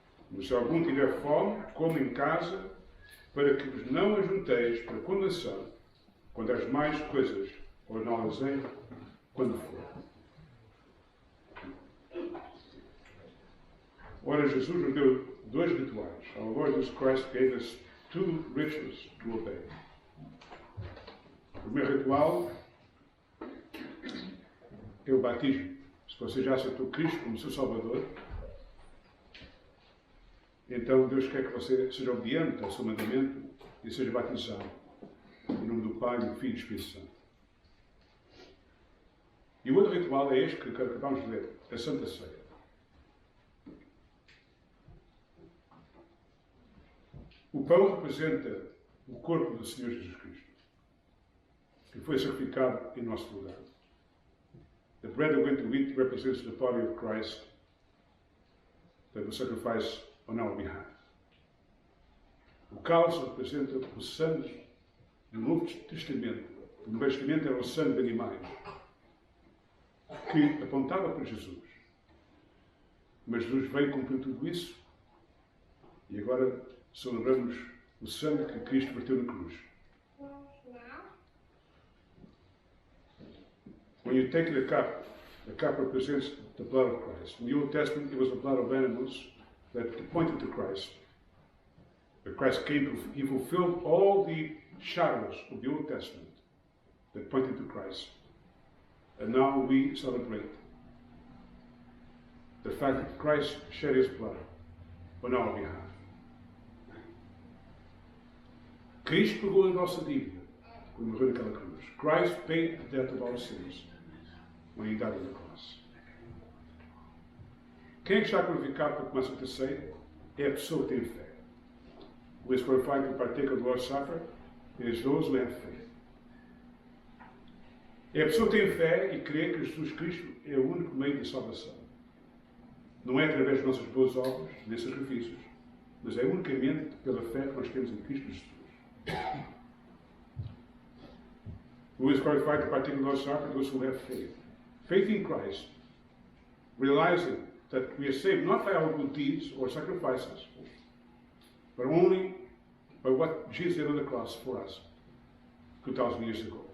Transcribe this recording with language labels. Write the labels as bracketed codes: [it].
[pt] Mas se algum tiver fome, coma em casa, para que vos não ajunteis para condenação, quando as mais coisas ou não as em, quando for. Ora, Jesus nos deu dois rituais. [en] Our Lord Jesus Christ gave us two rituals to obey. [pt] O primeiro ritual é o batismo. Se você já aceitou Cristo como seu Salvador, então Deus quer que você seja obediente ao seu mandamento e seja batizado em nome do Pai, do Filho e do Espírito Santo. E o outro ritual é este que acabamos de ler, a Santa Ceia. O pão representa o corpo do Senhor Jesus Cristo, que foi sacrificado em nosso lugar. [en] The bread that went to eat represents the body of Christ that was sacrificed on our behalf. [pt] O cálice representa o sangue do Novo Testamento. No Velho Testamento era o sangue de animais, que apontava para Jesus. Mas Jesus veio cumprir tudo isso e agora celebramos o sangue que Cristo verteu na cruz. [en] When you take the cup represents the blood of Christ. In the Old Testament, it was the blood of animals that pointed to Christ. But Christ came, he fulfilled all the shadows of the Old Testament that pointed to Christ. And now we celebrate the fact that Christ shed his blood on our behalf. [pt] Cristo pagou a nossa dívida quando morreu naquela cruz. [en] Christ paid the debt of our sins when he died on the cross. [pt] Quem é que está qualificado para tomar a Santa Ceia? É a pessoa que tem fé. [en] Who is qualified to partake of the Lord's Supper? It is those who have faith. [pt] É a pessoa que tem fé e crê que Jesus Cristo é o único meio de salvação. Não é através de nossas boas obras, nem sacrifícios, mas é unicamente pela fé que nós temos em Cristo Jesus. [en] Who is qualified to partake of the Lord's Supper? Those who have faith. Faith in Christ, realizing that we are saved not by our good deeds or sacrifices, but only by what Jesus did on the cross for us 2,000 years ago.